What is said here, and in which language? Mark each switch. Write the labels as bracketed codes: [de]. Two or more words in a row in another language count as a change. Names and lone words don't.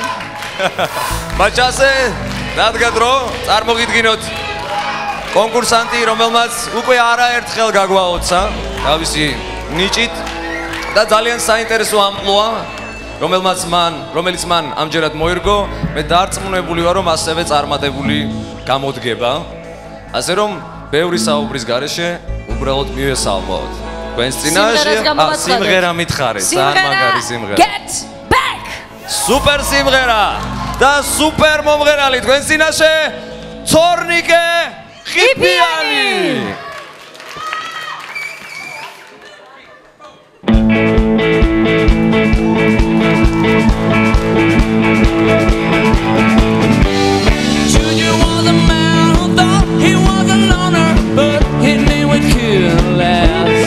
[ka] მაჩასე, დადგა დრო, წარმოგიდგინოთ კონკურსანტი, რომელმაც უკვე არაერთხელ გაგვაოცა თავისი ნიჭით და ძალიან საინტერესო ამპლუა, რომელიც მან ამჯერად მოირგო, მე დარწმუნებული ვარ, რომ ასევე წარმატებული გამოდგება. ასე რომ, ბევრი საუბრის გარეშე უბრალოდ მივესალმოთ. თქვენს წინაშე სიმღერა მითხარით, ძალიან მაგარი სიმღერა. [en] Get back! [ka] Super სიმღერა და super მომღერალი თქვენს წინაშე ცორნიკე ხიფიანი. [en] Junior was a man who thought he was a loner, but he knew it couldn't last.